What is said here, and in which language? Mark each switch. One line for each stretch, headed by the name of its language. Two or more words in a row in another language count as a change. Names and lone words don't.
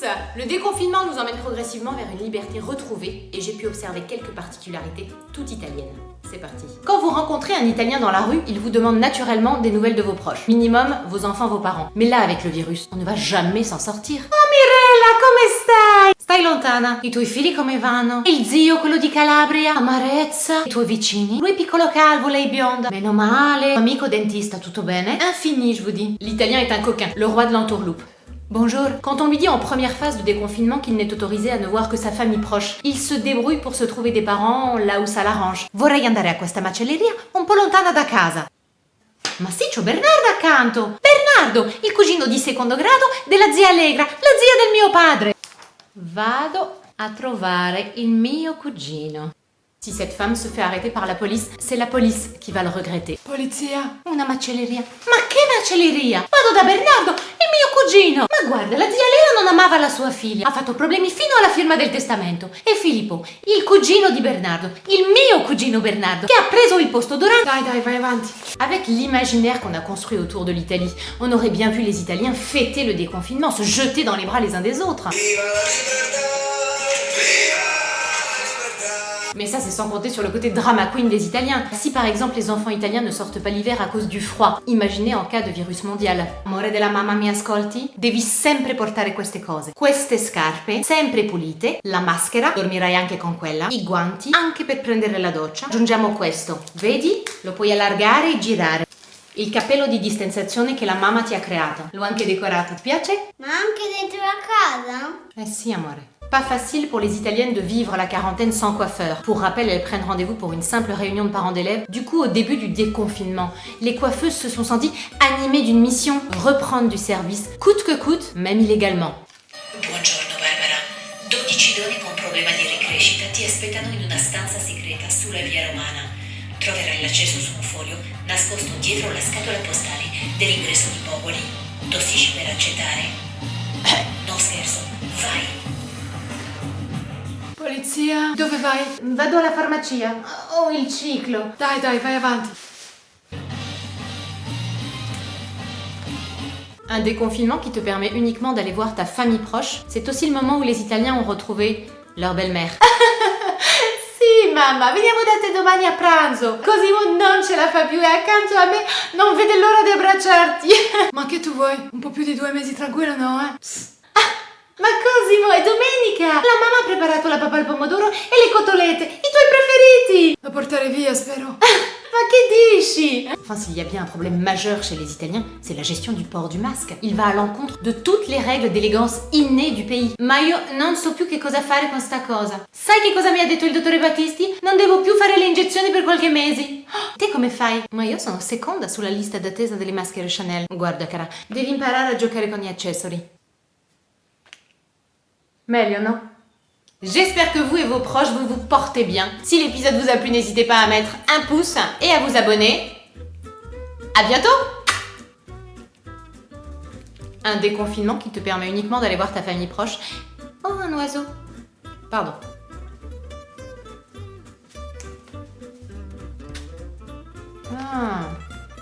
French: Le déconfinement nous emmène progressivement vers une liberté retrouvée et j'ai pu observer quelques particularités tout italiennes. C'est parti. Quand vous rencontrez un Italien dans la rue, il vous demande naturellement des nouvelles de vos proches. Minimum, vos enfants, vos parents. Mais là, avec le virus, on ne va jamais s'en sortir.
Italian: Oh Mirella, come stai? Stai lontana. I tuoi figli come vanno? Il zio, quello di Calabria? Amarezza? I tuoi vicini? Lui piccolo calvo, lei bionda? Meno male. Amico dentista, tutto bene?
French: Infini, je vous dis. L'italien est un coquin, le roi de l'entourloupe. Bonjour. Quand on lui dit en première phase du déconfinement qu'il n'est autorisé à ne voir que sa famille proche, il se débrouille pour se trouver des parents là où ça l'arrange.
Italian: Vorrei andare a questa macelleria un po' lontana da casa. Ma sì, c'ho Bernardo accanto. Bernardo, il cugino di secondo grado della zia Allegra, la zia del mio padre. Vado a trovare il mio cugino.
French: Si cette femme se fait arrêter par la police, c'est la police qui va le regretter.
Italian: Polizia, una macelleria. Ma che macelleria? Vado da Bernardo, il mio cugino. Ma guarda, la zia Lea non amava la sua figlia. Ha fatto problemi fino alla firma del testamento. E Filippo, il cugino di Bernardo, il mio cugino Bernardo, che ha preso il posto d'Oran. Dai, vai avanti.
French: Avec l'imaginaire qu'on a construit autour de l'Italie, on aurait bien vu les Italiens fêter le déconfinement, se jeter dans les bras les uns des autres. Mais ça, c'est sans compter sur le côté drama queen des Italiens. Si par exemple les enfants italiens ne sortent pas l'hiver à cause du froid, imaginez en cas de virus mondial.
Italian: Amore della mamma, mi ascolti? Devi sempre portare queste cose. Queste scarpe, sempre pulite, la maschera, dormirai anche con quella, i guanti, anche per prendere la doccia. Aggiungiamo questo, vedi? Lo puoi allargare e girare. Il cappello di distanziazione che la mamma ti ha creato. L'ho anche decorato, ti piace? Ma anche dentro la casa? Eh si, amore.
French: Pas facile pour les Italiennes de vivre la quarantaine sans coiffeur. Pour rappel, elles prennent rendez-vous pour une simple réunion de parents d'élèves. Du coup, au début du déconfinement, les coiffeuses se sont senties animées d'une mission, reprendre du service, coûte que coûte, même illégalement.
Italian: Buongiorno Barbara, 12 doni con problema di ricrescita ti aspettano in una stanza segreta sulla via Romana. Troverai l'accesso su un foglio nascosto dietro la scatola postale dell'ingresso di Popoli. Tossisci per accettare? No scherzo, vai! Polizia, dove vai? Vado alla farmacia. Ho il ciclo. Dai, vai avanti.
French: Un déconfinement qui te permet uniquement d'aller voir ta famille proche, c'est aussi le moment où les Italiens ont retrouvé leur belle-mère.
Italian: Sì, mamma, veniamo da te domani a pranzo. Cosimo non ce la fa più e accanto a me non vede l'ora di abbracciarti. Ma che tu vuoi? Un po' più di 2 mesi tranquillo, no, eh? Psst. Ma Cosimo, è domenica! La mamma ha preparato la pappa al pomodoro e le cotolette, i tuoi preferiti! Da portare via, spero. Ma che dici?
French: Enfin, s'il y a bien un problème majeur chez les Italiens, c'est la gestion du port du masque. Il va à l'encontre de toutes les règles d'élégance innées du pays.
Italian: Ma io non so più che cosa fare con sta cosa. Sai che cosa mi ha detto il dottore Battisti? Non devo più fare le iniezioni per qualche mese. Te come fai? Ma io sono seconda sulla lista d'attesa delle maschere Chanel. Guarda cara, devi imparare a giocare con gli accessori. Meglio, non?
French: J'espère que vous et vos proches, vous vous portez bien. Si l'épisode vous a plu, n'hésitez pas à mettre un pouce et à vous abonner. À bientôt! Un déconfinement qui te permet uniquement d'aller voir ta famille proche. Oh, un oiseau. Pardon. Ah.